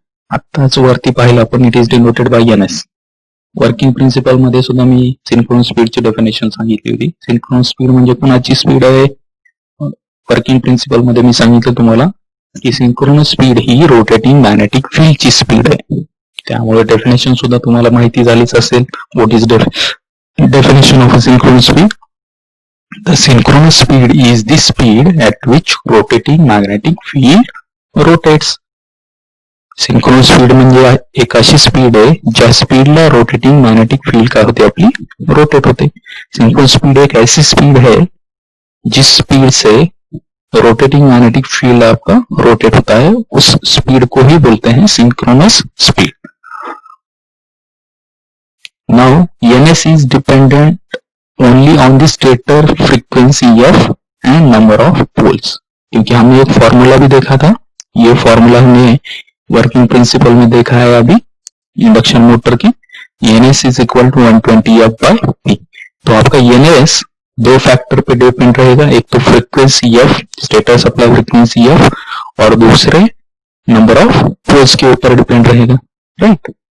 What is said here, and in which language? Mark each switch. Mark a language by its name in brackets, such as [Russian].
[Marathi] आत्ताच वरती पाहिलं आपण, [English] It is denoted by NS. [Marathi] Working principle मध्ये सुद्धा मी सिंक्रोनस स्पीडची डेफिनेशन सांगितली होती. सिंक्रोनस स्पीड म्हणजे कोणाची स्पीड आहे. वर्किंग प्रिन्सिपल मध्ये मी सांगितलं तुम्हाला की सिंक्रोनस स्पीड ही रोटेटिंग मॅग्नेटिक फील्डची स्पीड आहे. त्यामुळे डेफिनेशन सुद्धा तुम्हाला माहिती झालीच असेल. [English] What is definition of a synchronous speed? The synchronous speed is the speed at which rotating magnetic field rotates. [Marathi] Synchronous speed म्हणजे एक अशी स्पीड आहे ज्या स्पीडला रोटेटिंग मॅग्नेटिक फील्ड काय होते आपली रोटेट होते. [Hindi] सिंक्रोनस स्पीड एक ऐसी स्पीड है जिस स्पीड से रोटेटिंग मैग्नेटिक फील्ड आपका रोटेट होता है, उस स्पीड को ही बोलते हैं synchronous speed. [English] Now ns is dependent only on the stator frequency f and number of poles. [Hindi] क्योंकि हमने एक फॉर्मूला भी देखा था, ये फॉर्मूला हमने वर्किंग प्रिंसिपल में देखा है अभी इंडक्शन मोटर की. [English] ns is equal to 120 f by p. [Hindi] तो आपका ns दो फैक्टर पे डिपेंड रहेगा. एक तो frequency f, stator supply frequency f, और दूसरे नंबर ऑफ पोल्स के ऊपर डिपेंड रहेगा. राइट.